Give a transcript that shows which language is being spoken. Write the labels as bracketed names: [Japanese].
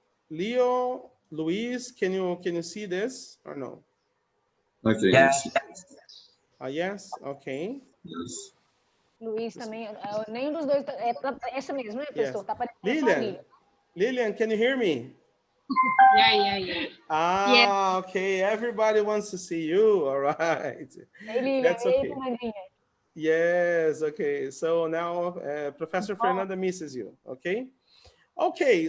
[English] Leo, Luis, can you see this or no? Okay. Yes. Yes? Okay. Yes. [Portuguese] Luiz também, nenhum dos dois, é essa mesmo, né, professor? [English] Yes. [Portuguese] Tá aparecendo só a [English] Lilian, Lilian, can you hear me? Yeah. Okay. Everybody wants to see you. All right. [Portuguese] Ei, Lilian, [English] That's okay. [Portuguese] Fernandinha. [English] Yes. Okay. So now Professor Fernanda misses you. Okay. Okay.